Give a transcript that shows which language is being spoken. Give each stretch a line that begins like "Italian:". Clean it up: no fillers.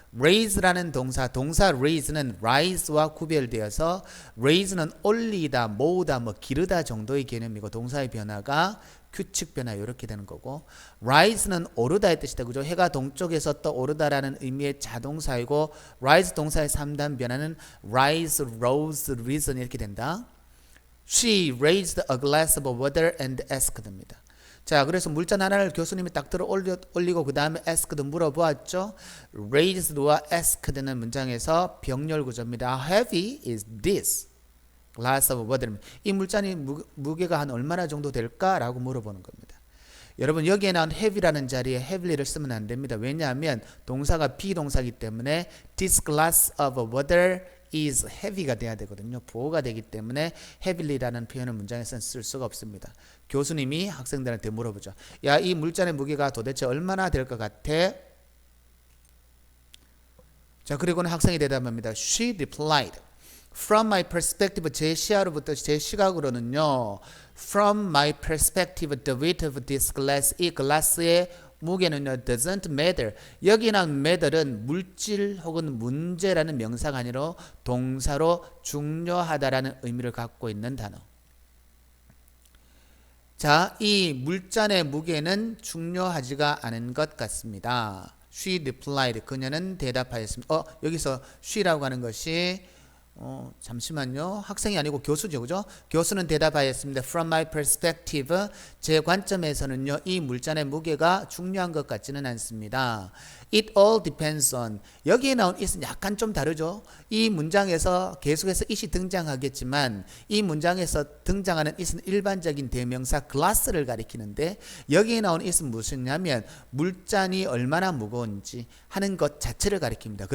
Korean: raise라는 동사 raise는 rise와 구별되어서 raise는 올리다, 모으다, 기르다 정도의 개념이고 동사의 변화가 규칙 변화 이렇게 되는 거고 rise는 오르다의 뜻이다. 그죠? 해가 동쪽에서 떠오르다라는 의미의 자동사이고 rise 동사의 3단 변화는
English: rise, rose, risen
Korean: 이렇게 된다.
English: She raised a glass of water and asked
Korean: 입니다. 자, 그래서 물잔 하나를 교수님이 딱 들어 올리고 그 다음에 asked 물어보았죠. raised와 asked는 문장에서 병렬 구조입니다.
English: How heavy is this? glass of water.
Korean: 이 물잔이 무게가 한 얼마나 정도 될까라고 물어보는 겁니다. 여러분 여기에 나온 heavy라는 자리에 heavy를 쓰면 안 됩니다. 왜냐하면 동사가 비동사이기 때문에
English: this glass of water is heavy
Korean: 가 돼야 되거든요. 보호가 되기 때문에 heavy라는 표현을 문장에서는 쓸 수가 없습니다. 교수님이 학생들한테 물어보죠. 야, 이 물잔의 무게가 도대체 얼마나 될 것 같아? 자, 그리고는 학생이 대답합니다.
English: She replied. From my perspective,
Korean: 제 시야로부터 제 시각으로는요.
English: From my perspective, the weight of this glass,
Korean: 이 글라스의 무게는요.
English: doesn't matter.
Korean: 여기 나온 matter은 물질 혹은 문제라는 명사가 아니라 동사로 중요하다라는 의미를 갖고 있는 단어. 자, 이 물잔의 무게는 중요하지가 않은 것 같습니다.
English: She replied.
Korean: 그녀는 대답하였습니다. 여기서 she라고 하는 것이 잠시만요. 학생이 아니고 교수죠. 그죠? 교수는 대답하였습니다.
English: From my perspective,
Korean: 제 관점에서는요. 이 물잔의 무게가 중요한 것 같지는 않습니다.
English: It all depends on.
Korean: 여기에 나온 it은 약간 좀 다르죠. 이 문장에서 계속해서 it이 등장하겠지만 이 문장에서 등장하는 it은 일반적인 대명사 glass를 가리키는데 여기에 나온 it은 무엇이냐면 물잔이 얼마나 무거운지 하는 것 자체를 가리킵니다.